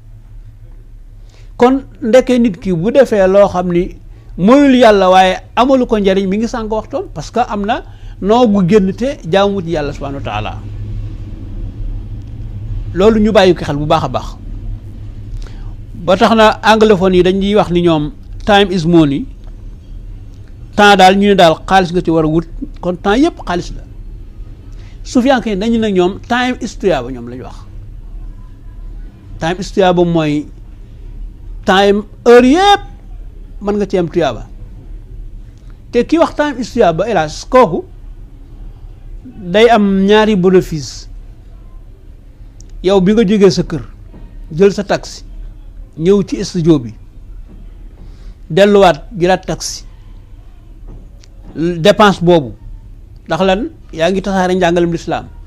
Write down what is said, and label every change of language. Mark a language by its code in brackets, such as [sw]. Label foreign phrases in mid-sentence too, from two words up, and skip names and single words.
[wo] kon ndeke nit ki bu defee loo xam ni moyul yàlla waaye amalu ko njariñ mi ngi sànq waxtoon parce que am na noo gu génn te jaamu ci yàlla [ar] سبحانه وتعالى. [wo] loolu ñu bàyyi ko xel bu baax a baax ba tax na anglophone yi dañuy wax ni ñoom [en] time is money. [wo] temps daal ñu ne daal xaalis nga ci war a wut kon temps yépp xaalis la. sufiyanke yi dañu ne ñoom [en] time is [wo] tuyaaba ñoom la ñu wax. [en] time is [wo] tuyaaba mooy time heure yépp mën nga ci am tuyaaba te kii wax [en] time is [wo] tuyaaba hélas kooku day am ñaari bénéfice. yow bi nga jógee sa kër jël sa taxi ñëw ci studio bi delluwaat jëlaat taxi dépense boobu ndax lan yaa ngi tasaare njàngalem lislaam